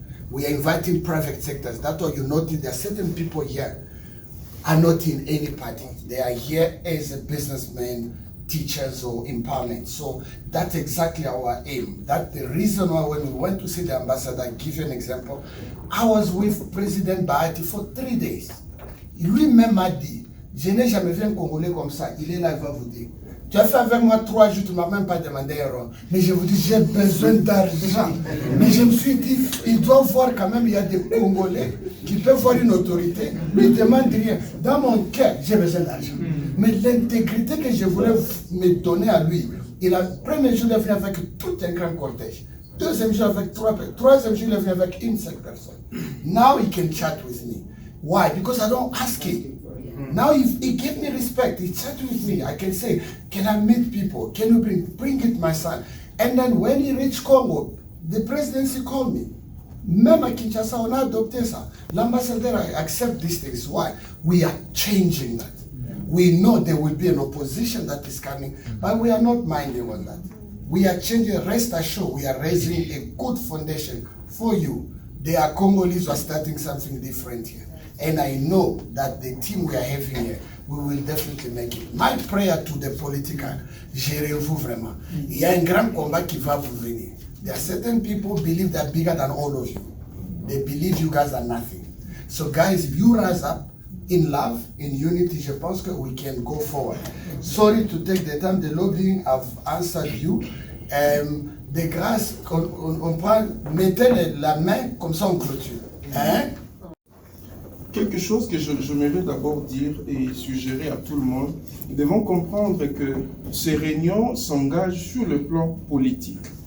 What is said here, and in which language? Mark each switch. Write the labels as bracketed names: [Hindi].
[English] We are inviting private sectors. That's why you notice there are certain people here are not in any party. They are here as a businessman, teachers or empowerment. So that's exactly our aim. That's the reason why when we went to see the ambassador, I give you an example. I was with President Bahati for 3 days. [French] Lui-même m'a dit, je n'ai jamais vu un Congolais comme ça, il est là, il va vous dire. Tu as fait avec moi 3 jours, tu ne m'as même pas demandé un rond. Mais je vous dis, j'ai besoin d'argent. Mais je me suis dit, il doit voir quand même, il y a des Congolais qui peuvent voir une autorité, lui ne demande rien. Dans mon cœur, j'ai besoin d'argent. Mais l'intégrité que je voulais me donner à lui, il a, premier jour, il est venu avec tout un grand cortège. Deuxième jour, avec 3 personnes. Troisième jour, il est venu avec une seule personne. [English] Now he can chat with me. Why? Because I don't ask him. Now he gave me respect. He chatted with me. I can say, can I meet people? Can you bring it, my son? And then when he reached Congo, the presidency called me. [French] Même à Kinshasa, on a adopté ça. [English] L'ambassadeur accept these things. Why? We are changing that. We know there will be an opposition that is coming, but we are not minding on that. We are changing. Rest assured, we are raising a good foundation for you. There are Congolese who are starting something different here. And I know that the team we are having here, we will definitely make it. My prayer to the political, gérez-vous vraiment. [French] Il y a un grand combat qui va vous venir. [English] There are certain people believe they're bigger than all of you. They believe you guys are nothing. So guys, if you rise up in love, in unity, je pense que we can go forward. Sorry to take the time, the lobbying, I've answered you. [French] De grâce, on prend, mettez la main, comme ça on clôture. Hein? Quelque chose que j'aimerais d'abord dire et suggérer à tout le monde, nous devons comprendre que ces réunions s'engagent sur le plan politique.